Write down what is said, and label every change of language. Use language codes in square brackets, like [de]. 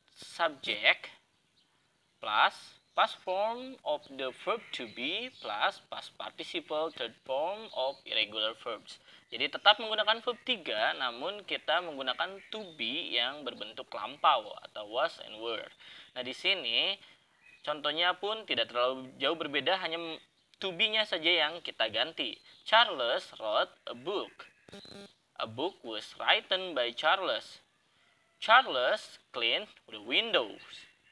[en] Subject plus past form of the verb to be plus past participle third form of irregular verbs. [id] Jadi tetap menggunakan verb 3 namun kita menggunakan to be yang berbentuk lampau atau [en] was and were. [id] Nah, di sini contohnya pun tidak terlalu jauh berbeda, hanya [en] to be-nya [id] saja yang kita ganti. [en] Charles wrote a book. A book was written by Charles. Charles cleaned the windows.